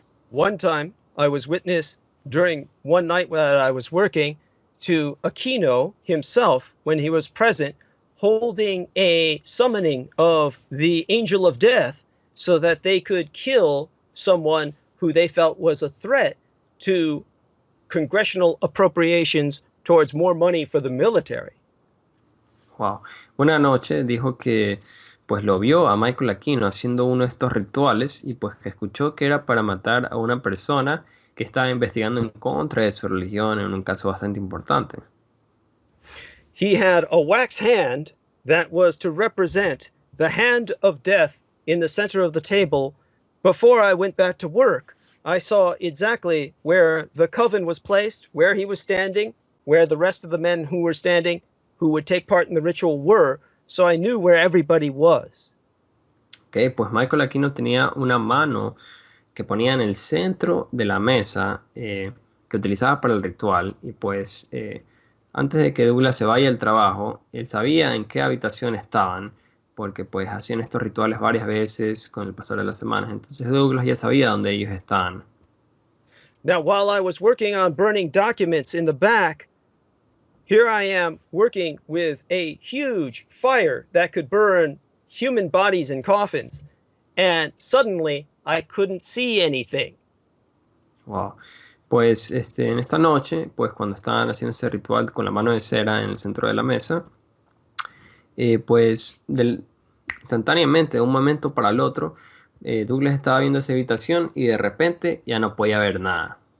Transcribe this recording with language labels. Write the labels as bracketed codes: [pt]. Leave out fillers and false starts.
[en] One time I was witness during one night that I was working to Aquino himself, when he was present, holding a summoning of the angel of death so that they could kill someone who they felt was a threat to congressional appropriations towards more money for the military. Wow. [es] Una noche dijo que pues lo vio a Michael Aquino haciendo uno de estos rituales y pues que escuchó que era para matar a una persona que estaba investigando en contra de su religión en un caso bastante importante. [en] He had a wax hand that was to represent the hand of death in the center of the table. Before I went back to work, I saw exactly where the coven was placed, where he was standing, where the rest of the men who were standing, who would take part in the ritual were, so I knew where everybody was. [es] Okay, pues Michael Aquino tenía una mano que ponía en el centro de la mesa que utilizaba para el ritual y pues antes de que Douglas se vaya al trabajo, él sabía en qué habitación estaban porque pues hacían estos rituales varias veces con el pasar de las semanas, entonces Douglas ya sabía dónde ellos estaban. [en] Now, while I was working on burning documents in the back, here I am working with a huge fire that could burn human bodies in coffins, and suddenly I couldn't see anything. Wow. [es] Pues en esta noche, pues cuando estaban haciendo ese ritual con la mano de cera en el centro de la mesa, pues instantáneamente, de un momento para el otro, Douglas estaba viendo esa habitación y de repente ya no podía ver nada.